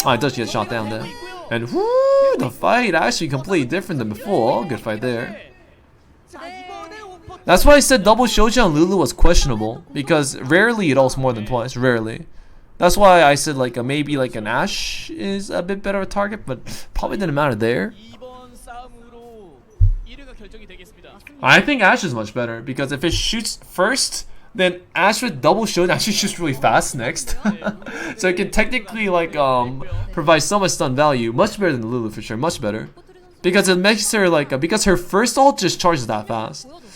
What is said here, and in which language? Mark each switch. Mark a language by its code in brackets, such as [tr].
[en] Oh, it does get shot down there. And whoo, the fight actually completely different than before. Good fight there. [ko] 자, 이번에 오퍼 [en] That's why I said double Shojin on Lulu was questionable. Because rarely it ults more than twice. Rarely. That's why I said like maybe like an Ashe is a bit better of a target. But probably didn't matter there. [ko] 이번 싸움으로 1위가 결정이 되겠습니다. [en] I think Ashe is much better. Because if it shoots first, then Ashe with double Shojin actually shoots really fast next. So it can technically like provide so much stun value. Much better than the Lulu for sure. Much better. Because it makes her like because her first ult just charges that fast.